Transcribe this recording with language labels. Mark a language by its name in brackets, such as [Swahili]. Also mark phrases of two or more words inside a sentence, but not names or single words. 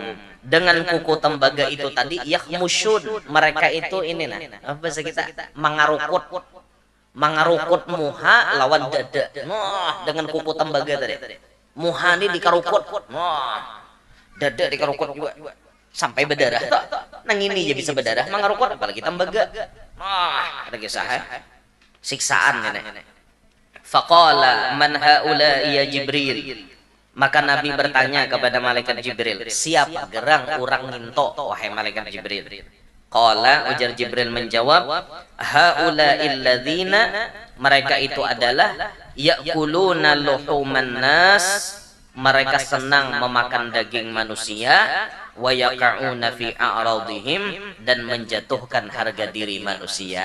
[Banjar] Dengan kuku tembaga itu tadi yakhmusyun mereka itu ini nah apa bahasa kita mangarukut muha lawan dada. Wah dengan kuku tembaga tadi. Muha ini dikarukut. Wah dada dikarukut juga sampai berdarah nang ini aja bisa berdarah mangarukut apalagi tembaga ada kisah siksaan nenek [Arabic] faqala man haula ya Jibril [Banjar] maka Nabi bertanya kepada malaikat Jibril siapa gerang orang nginto wahai malaikat Jibril qala ujar Jibril menjawab [Arabic] haula illadzina [Banjar] mereka itu adalah [Arabic] ya'kuluna luhuman nas [Banjar] mereka senang memakan daging manusia [Arabic] wa yaqa'una fi a'radihim [Banjar] dan menjatuhkan harga diri manusia.